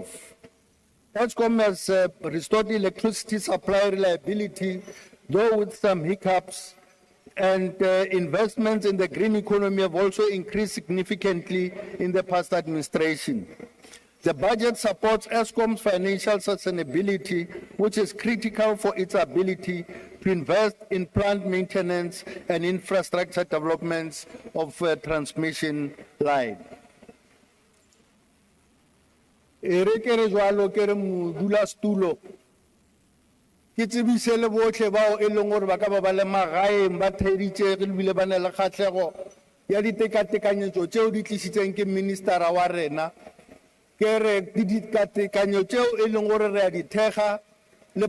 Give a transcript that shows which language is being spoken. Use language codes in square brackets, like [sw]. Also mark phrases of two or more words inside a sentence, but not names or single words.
[en] Eskom has restored electricity supply reliability, though with some hiccups, and investments in the green economy have also increased significantly in the past administration. The budget supports Eskom's financial sustainability, which is critical for its ability to invest in plant maintenance and infrastructure developments of transmission line. [tn] Ere ke re jwalo ke re modulasetulo ke tsebise le botlhe bao e leng gore ba ka ba le magaeng ba theeditse ebile ba ne le kgatlhego ya ditekatekanyetso tseo di tlisitseng ke ministera wa rena ke re ditekatekanyo tseo e leng gore re a di thega le